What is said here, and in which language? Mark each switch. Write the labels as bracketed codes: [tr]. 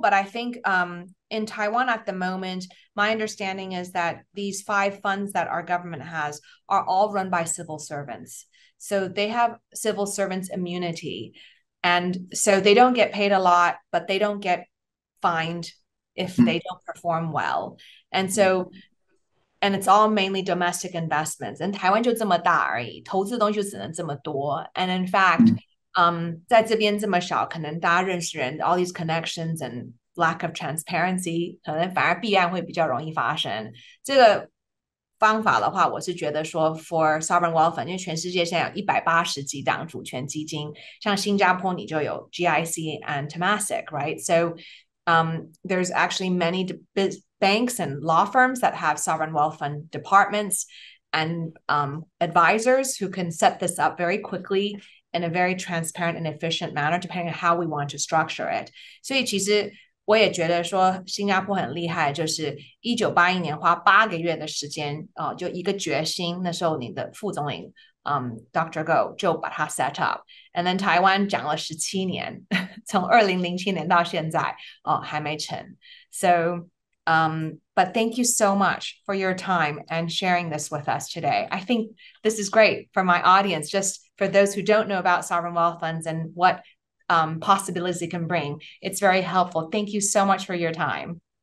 [en] But I think in Taiwan at the moment, my understanding is that these 5 funds that our government has are all run by civil servants. So they have civil servants immunity. And so they don't get paid a lot, but they don't get fined if they don't perform well. And so... And it's all mainly domestic investments. [zh] And Taiwan 就这么大而已，投资的东西就只能这么多。 [en] And in fact, [zh] 在这边这么小，可能大家认识人 [en] all these connections and lack of transparency， [zh] 可能反而弊案会比较容易发生。这个方法的话，我是觉得说 [en] for sovereign wealth fund， [zh] 因为全世界现在有180几档主权基金，像新加坡你就有 GIC and Temasek, right? [en] So there's actually many banks and law firms that have sovereign wealth fund departments and advisors who can set this up very quickly in a very transparent and efficient manner, depending on how we want to structure it. [zh] 所以其实我也觉得说新加坡很厉害，就是1981年花8个月的时间就一个决心，那时候你的副总理Dr. Go 就把它 [en] set up， and then [zh] 台湾讲了17年，从2007年到现在还没成。 [en] So but thank you so much for your time and sharing this with us today. I think this is great for my audience, just for those who don't know about sovereign wealth funds and what possibilities it can bring. It's very helpful. Thank you so much for your time.